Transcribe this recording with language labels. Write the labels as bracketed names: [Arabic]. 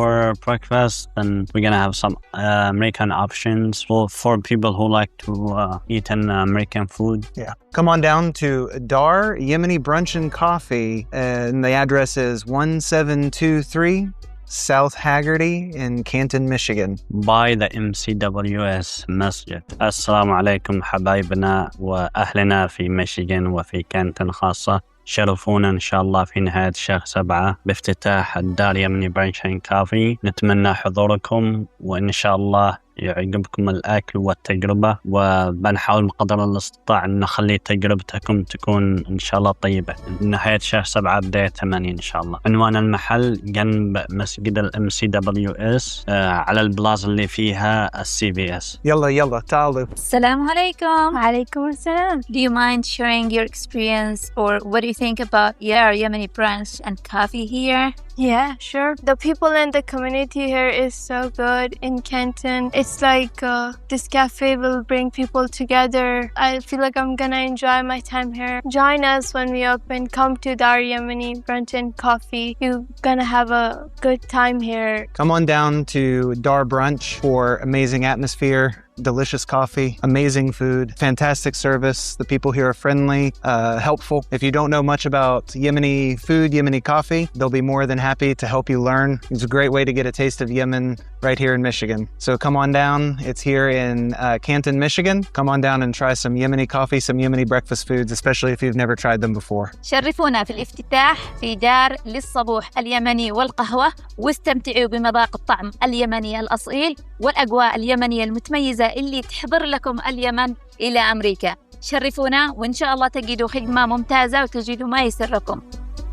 [English] for breakfast, and we're going to have some American options for people who like to eat American food. Yeah. Come on down to Dar Yemeni Brunch and Coffee, and the address is 1723 South Haggerty in Canton, Michigan. By the MCWS Masjid. [Arabic] Assalamu alaikum حبايبنا وأهلنا في ميشيغان وفي كانتن خاصة. شرفونا إن شاء الله في نهاية شهر 7 بافتتاح الدار يمني برانش اند كافي. نتمنى حضوركم وإن شاء الله يعجبكم الأكل والتجربة، وبنحاول بقدر الاستطاع أن نخلي تجربتكم تكون إن شاء الله طيبة. نهاية شهر 7 بداية 8 إن شاء الله. عنوان المحل جنب مسجد MCWS على البلازا اللي فيها CVS. يلا تعالوا. السلام عليكم. وعليكم السلام. [English] Do you mind sharing your experience or what do you think about your Yemeni brunch and coffee here? Yeah, sure. The people in the community here is so good in Canton. It's like this cafe will bring people together. I feel like I'm gonna enjoy my time here. Join us when we open. Come to Dar Yemeni Brunch and Coffee. You're gonna have a good time here. Come on down to Dar Brunch for amazing atmosphere, delicious coffee, amazing food, fantastic service. The people here are friendly, helpful. If you don't know much about Yemeni food, Yemeni coffee, they'll be more than happy to help you learn. It's a great way to get a taste of Yemen right here in Michigan. So come on down. It's here in Canton, Michigan. Come on down and try some Yemeni coffee, some Yemeni breakfast foods, especially if you've never tried them before. [Arabic] شرفونا في الافتتاح في دار للصبوح اليمني والقهوة، واستمتعوا بمذاق الطعم اليمني الأصيل والأجواء اليمنية المتميزة اللي تحضر لكم اليمن إلى أمريكا. شرفونا وإن شاء الله تجدوا خدمة ممتازة وتجدوا ما يسركم.